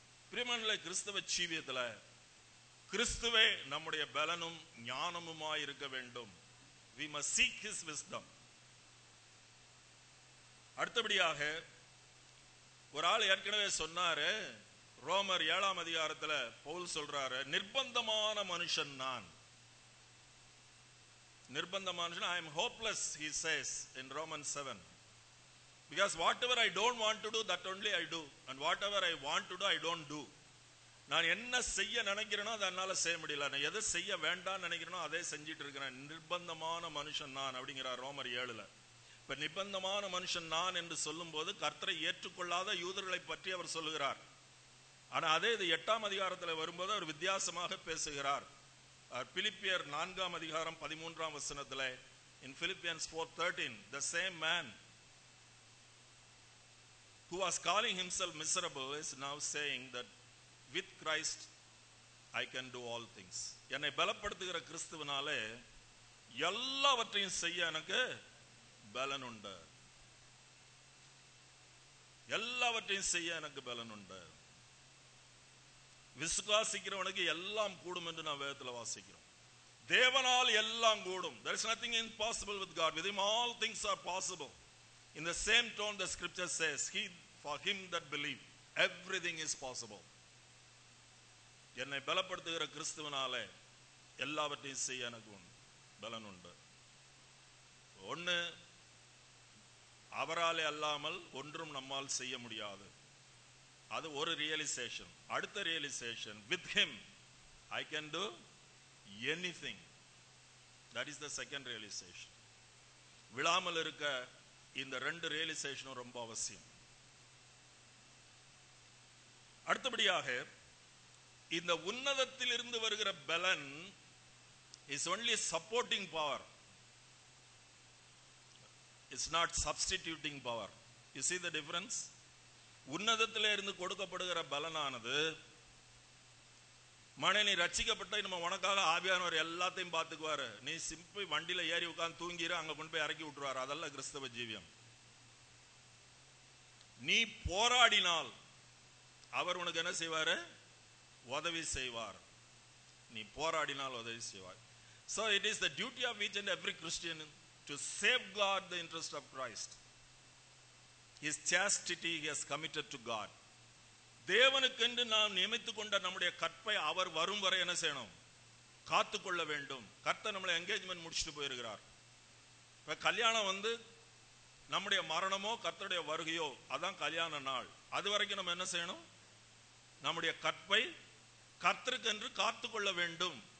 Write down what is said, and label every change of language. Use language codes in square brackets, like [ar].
[ta] பிரியமானவர்களே, கிறிஸ்தவ ஜீவியத்துல கிறிஸ்துவே நம்முடைய பலனும் ஞானமுமாய் இருக்க வேண்டும். [en] We must seek his wisdom. [ta] அடுத்தபடியாக ஒரு ஆள் ஏற்கனவே சொன்னாரு, ரோமர் 7 பவுல் சொல்றாரு, நிர்பந்தமான மனுஷன் நான். நிர்பந்தமான மனுஷன், [en] I am hopeless, he says in Romans 7. Because whatever I don't want to do, that only I do. And whatever I want to do, I don't do. [ta] நான் என்ன செய்ய நினைக்கிறேனோ அதை என்னால செய்ய முடியல. நான் எதை செய்ய வேண்டாம்னு நினைக்கிறேனோ அதே செஞ்சிட்டு இருக்கிறேன். நிர்பந்தமான மனுஷன் நான் அப்படிங்கிறார் ரோமர் 7. இப்ப நிர்பந்தமான மனுஷன் நான் என்று சொல்லும் போது கர்த்தரை ஏற்றுக்கொள்ளாத யூதர்களை பற்றி அவர் சொல்லுகிறார். ஆனா அதே இது 8ஆம் அதிகாரத்தில் வரும்போது அவர் வித்தியாசமாக பேசுகிறார். பிலிப்பியர் 4ஆம் அதிகாரம் 13ஆம் வசனத்தில், [en] in Philippians 4:13, the same man who was calling himself miserable is now saying that with Christ I can do all things. [ta] என்னை பலப்படுத்துகிற கிறிஸ்துவினாலே எல்லாவற்றையும் செய்ய எனக்கு பலன் உண்டு. எல்லாவற்றையும் செய்ய எனக்கு பலன் உண்டு. விசுவாசிக்கிறவனுக்கு எல்லாம் கூடும் என்று நான் வேதத்தில் வாசிக்கிறோம். தேவனால் எல்லாம் கூடும். [en] There is nothing impossible with God. With him all things are possible. In the same tone the scripture says, for him that believe everything is possible. [ta] என்னை பலப்படுத்துகிற கிறிஸ்துவினாலே எல்லாவற்றையும் செய்ய எனக்கு பலன் உண்டு. ஒன்று, அவராலே அல்லாமல் ஒன்றும் நம்மால் செய்ய முடியாது. அது ஒரு ரியலைசேஷன். அடுத்த [en] Realization, with him I can do anything. That is the second realization. [ta] விழாமல் இருக்க இந்த ரெண்டு ரியலைசேஷனும் ரொம்ப அவசியம். அடுத்தபடியாக இந்த உன்னதத்தில் இருந்து வருகிற பலன் [en] is only supporting power. It's not substituting power. You see the difference? [ta] உன்னதத்திலே இருந்து கொடுக்கப்படுகிற பலனானது, மனை நீ ரட்சிக்கப்பட்ட நம்ம உனக்காக ஆவியானவர் எல்லாத்தையும் பார்த்துக்குவாரு, நீ சிம்பிள் வண்டியில ஏறி உட்கார்ந்து தூங்கிரு, அங்க கொண்டு போய் இறக்கி விட்டுருவாரு. அதெல்லாம் கிறிஸ்தவ ஜீவியம். நீ போராடினால் அவர் உனக்கு என்ன செய்வாரு? உதவி செய்வார். நீ போராடினால் உதவி செய்வார். [en] So it is the duty of each and every Christian to safeguard the interest of Christ. His chastity he has committed to God. [ta] தேவனுக்கென்று நாம் நியமித்துக் கொண்ட நம்முடைய கற்பை அவர் வரும் வரை என்ன செய்யணும்? காத்துக்கொள்ள வேண்டும். கர்த்தர் நம்மளை என்கேஜ்மெண்ட் முடிச்சுட்டு போயிருக்கிறார். இப்ப கல்யாணம் வந்து நம்முடைய மரணமோ கர்த்தருடைய வருகையோ அதான் கல்யாண நாள். அது வரைக்கும் நம்ம என்ன செய்யணும்? நம்முடைய கற்பை கர்த்தருக்கென்று காத்துக்கொள்ள வேண்டும்.